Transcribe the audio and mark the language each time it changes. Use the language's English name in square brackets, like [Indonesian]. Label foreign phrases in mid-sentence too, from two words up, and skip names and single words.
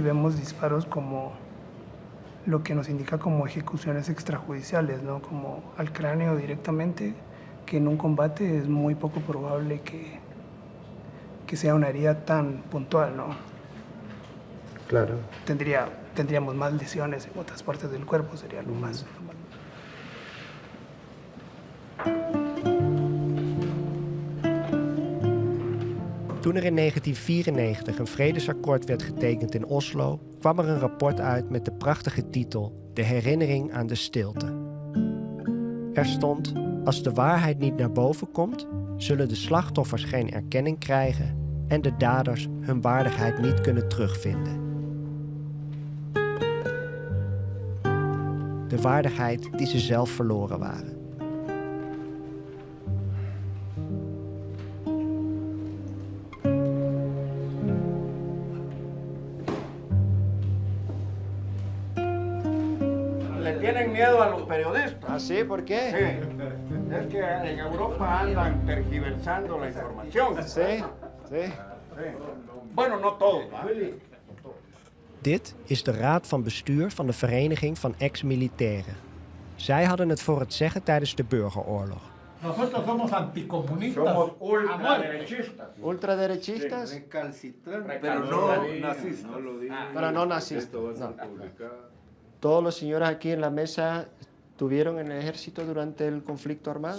[Spanish] Y vemos disparos como lo que nos indica como ejecuciones extrajudiciales, ¿no? Como al cráneo directamente, que en un combate es muy poco probable que sea una herida tan puntual, ¿no? Claro. Tendríamos más lesiones en otras partes del cuerpo, sería lo más normal. [Dutch] Toen er in 1994 een vredesakkoord werd getekend in Oslo, kwam er een rapport uit met de prachtige titel De herinnering aan de stilte. Er stond: als de waarheid niet naar boven komt, zullen de slachtoffers geen erkenning krijgen en de daders hun waardigheid niet kunnen terugvinden. De waardigheid die ze zelf verloren waren. [Spanish] Le tienen miedo a los periodistas. ¿Ah, sí? ¿Por qué? Sí. Es que en Europa andan tergiversando la información. Sí, sí. Bueno, no todos, ¿va? [Dutch] Dit is de raad van bestuur van de Vereniging van Ex-Militairen. Zij hadden het voor het zeggen tijdens de burgeroorlog. [Spanish] Nosotros somos anticomunistas. Somos ultraderechistas. ¿Ultraderechistas? Pero no nazistas. Pero no nazistas. No. ¿Todos los señores aquí en la mesa estuvieron en el ejército durante el conflicto armado?